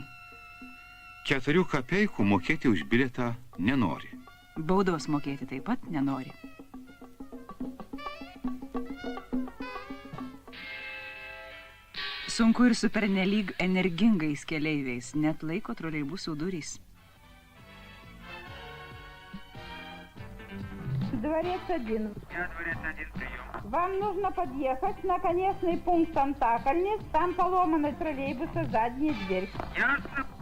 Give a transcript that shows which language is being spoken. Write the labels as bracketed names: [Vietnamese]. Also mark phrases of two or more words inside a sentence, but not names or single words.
[Lithuanian] 4 kapeikų mokėti už bilietą nenori. Baudos mokėti taip pat nenori. Sunku ir su pernelyg energingais keleiviais, net laiko troleibusų durys. [Russian] Дворец 1. Я дворец 1, прием. Вам нужно подъехать на конечный пункт Антакольниц, там поломанный троллейбуса задняя дверь. Ясно.